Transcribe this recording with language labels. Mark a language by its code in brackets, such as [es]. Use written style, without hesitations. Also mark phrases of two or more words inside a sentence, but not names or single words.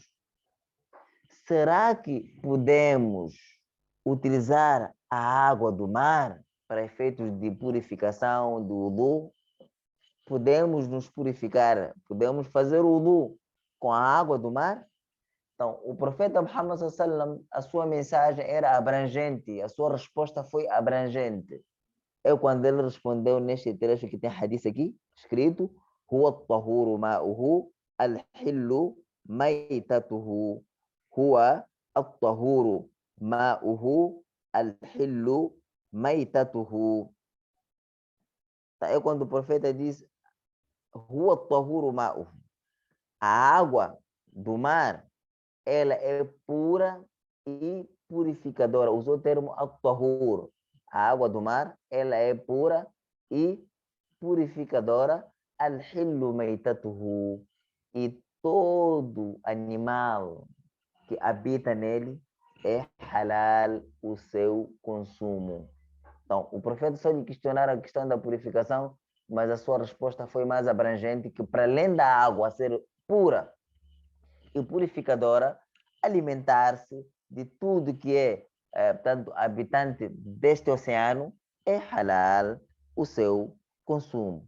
[pt] Será que podemos utilizar a água do mar para efeitos de purificação do wudu? Podemos nos purificar, podemos fazer o wudu com a água do mar? Então, o profeta Muhammad [ar] صلى الله عليه وسلم, [pt] a sua mensagem era abrangente, a sua resposta foi abrangente. É quando ele respondeu neste trecho que tem hadith aqui, escrito: [ar] هو الطهور ماؤه الحل ميتته. هو الطهور ماؤه الحل ميتته. [pt] É quando o profeta diz: [ar] هو الطهور ماؤه. [pt] A água do mar, ela é pura e purificadora. Usou o termo at-tahur. A água do mar, ela é pura e purificadora. [ar] الحل ميتته. [pt] E todo animal que habita nele é halal o seu consumo. Então, o profeta só lhe questionaram a questão da purificação, mas a sua resposta foi mais abrangente, que para além da água ser pura e purificadora, alimentar-se de tudo que portanto, habitante deste oceano é halal o seu consumo.